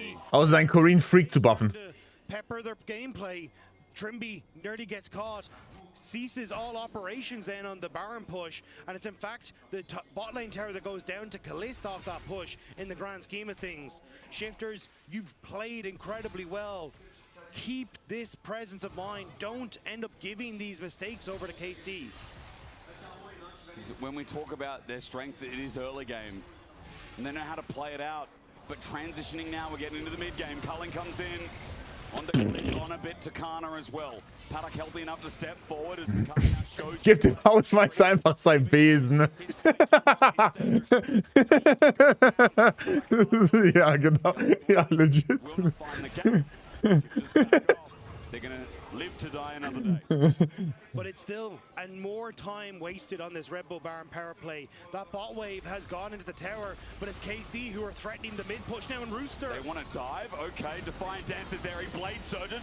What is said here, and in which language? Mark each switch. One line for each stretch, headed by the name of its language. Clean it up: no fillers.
German: Außer seinen Korean Freak zu buffen.
English: Pepper their gameplay. Trimby nearly gets caught. Ceases all operations then on the Baron push, and it's in fact the bot lane tower that goes down to Kalist off that push in the grand scheme of things. Shifters, you've played incredibly well. keep this presence of mind. Don't end up giving these mistakes over to KC. When we talk about their strength, it is early game. And they know how to play it out. But transitioning now, we're getting into the mid game. Cullen comes in. On a bit to Kana as well. Paddock healthy enough to step forward as Kana now shows.
German: Gib dem Hausmeister einfach sein Besen. Ja, genau. Ja, legit.
English: They're gonna live to die another day. But it's still, and more time wasted on this Red Bull Baron power play. That bot wave has gone into the tower, but it's KC who are threatening the mid push now, and Rooster. They want to dive. Okay, Defiant dances there. He blade surges.